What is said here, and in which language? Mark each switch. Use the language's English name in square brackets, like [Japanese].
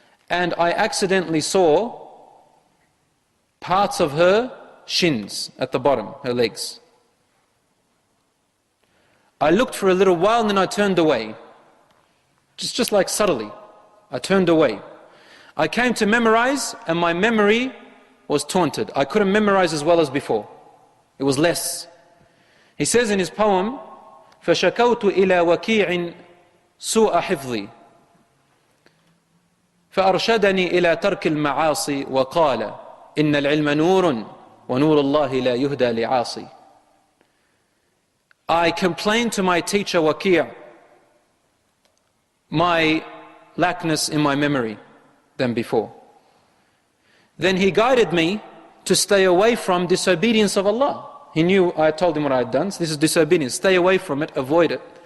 [English] And I accidentally saw parts of her shins at the bottom, her legs. I looked for a little while and then I turned away. Just like subtly, I turned away. I came to memorize and my memory was taunted. I couldn't memorize as well as before. It was less. He says in his poem, [Arabic] فَشَكَوْتُ إِلَى وَكِيعٍ سُوءَ حِفْظِي فأرشدني إلى ترك المعاصي وقال إن العلم نور ونور الله لا يهدى لعاصي. [English] I complained to my teacher Waqi' my lackness in my memory than before. Then he guided me to stay away from disobedience of Allah. He knew I told him what I had done. So this is disobedience. Stay away from it, avoid it.